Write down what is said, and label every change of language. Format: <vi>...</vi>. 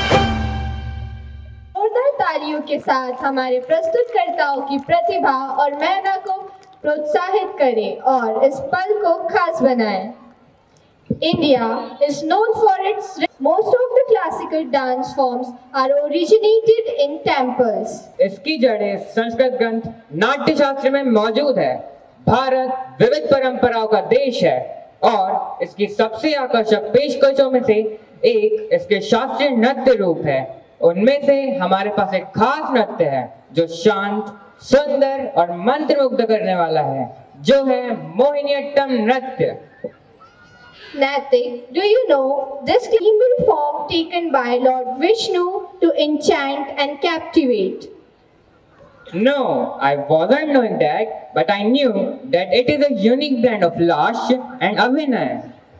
<hi>जोरदार तालियों के साथ हमारे प्रस्तुतकर्ताओं की प्रतिभा और मेहनत को प्रोत्साहित करें और इस पल को खास बनाएं।</hi> <en>India is known for its most of the classical dance forms are originated in temples.</en> <hi>इसकी जड़ें संस्कृत ग्रंथ नाट्य शास्त्र में मौजूद है। भारत विविध परंपराओं का देश है और इसकी सबसे आकर्षक पेशकशों में से एक इसके शास्त्रीय नृत्य रूप है। उनमें से हमारे पास एक खास नृत्य है जो शांत, सुंदर और मंत्रमुग्ध करने वाला है, जो है मोहिनीअट्टम नृत्य।</hi> <en>Natik, do you know this female form taken by Lord Vishnu to enchant and captivate? No, I wasn't knowing that, but I knew that it is a unique blend of Lash and Abhinay.</en>